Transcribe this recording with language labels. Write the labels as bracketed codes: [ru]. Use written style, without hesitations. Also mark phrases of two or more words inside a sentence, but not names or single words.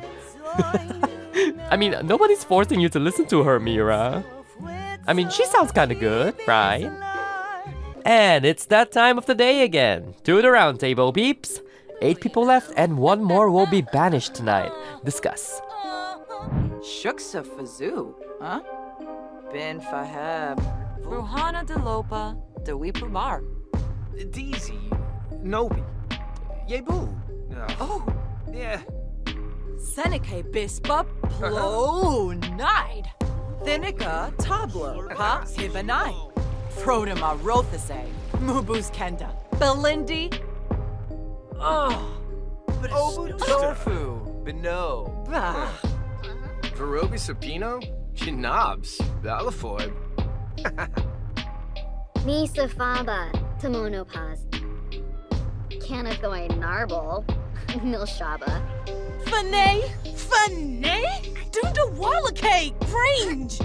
[en] I mean, nobody's forcing you to listen to her, Mira. I mean, she sounds kinda good, right? And it's that time of the day again. To the round table, peeps. 8 people left and 1 more will be banished tonight. Discuss. Shuksa Fazoo, huh? Bin Faheb, Ruhana de Lopa, Dewi Pramar. Deezy, Nobi, Yebu. Oh, Yeah. Seneca bispa plonide. Thinica tablo pa hivanai. Frodema rothase. Mubus kenda. Belindi. Oh. Tofu. Beno. Bah. Pierogi Sapino? Chinabs. Balafoib. Nisa Faba, Tamonopaz. Canathoy Narble, Milshaba. Fanay! Dunda Wallacay! Range!